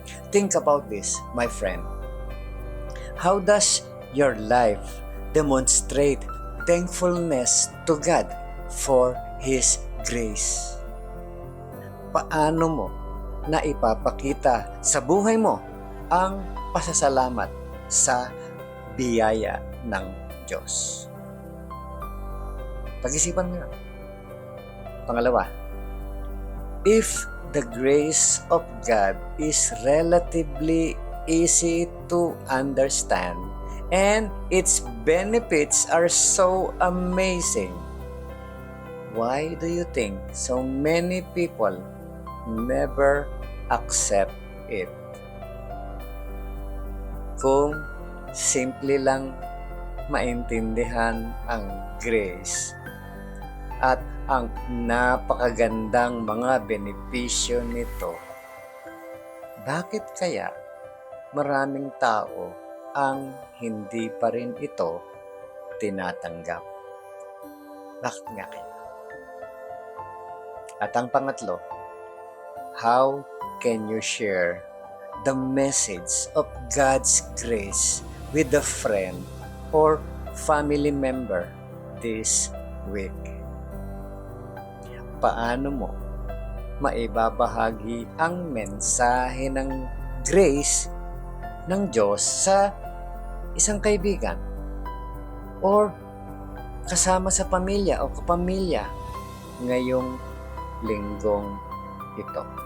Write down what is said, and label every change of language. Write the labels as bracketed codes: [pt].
[en] Think about this, my friend. How does your life demonstrate thankfulness to God for His grace? [tl] Paano mo na ipapakita sa buhay mo ang pasasalamat sa biyaya ng Diyos? Pag-isipan mo yan. Pangalawa, [en] if the grace of God is relatively easy to understand and its benefits are so amazing, why do you think so many people never accept it? [tl] Kung simple lang maintindihan ang grace at ang napakagandang mga benepisyo nito, bakit kaya maraming tao ang hindi pa rin ito tinatanggap? Bakit nga kaya? At ang pangatlo, [en] how can you share the message of God's grace with a friend or family member this week? [tl] Paano mo maibabahagi ang mensahe ng grace ng Diyos sa isang kaibigan or kasama sa pamilya o kapamilya ngayong linggong ito?